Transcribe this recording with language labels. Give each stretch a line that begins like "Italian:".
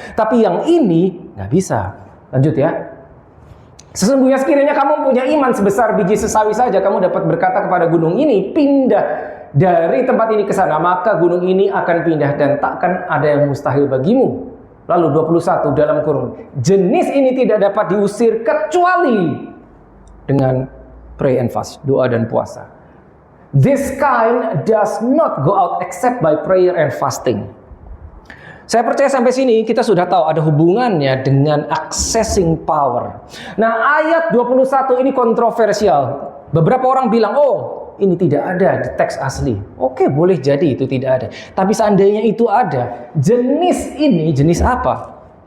Indonesian: Tapi yang ini nggak bisa. Lanjut ya. Sesungguhnya sekiranya kamu punya iman sebesar biji sesawi saja, kamu dapat berkata kepada gunung ini, pindah dari tempat ini ke sana, maka gunung ini akan pindah dan takkan ada yang mustahil bagimu. Lalu 21 dalam kurung, jenis ini tidak dapat diusir kecuali dengan
English: pray and fast,
Indonesian: doa dan puasa.
English: This kind does not go out except by prayer and fasting.
Indonesian: Saya percaya sampai sini kita sudah tahu ada hubungannya dengan
English: accessing power.
Indonesian: Nah, ayat 21 ini kontroversial. Beberapa orang bilang, oh ini tidak ada di teks asli. Oke, boleh jadi itu tidak ada. Tapi seandainya itu ada, jenis ini jenis apa?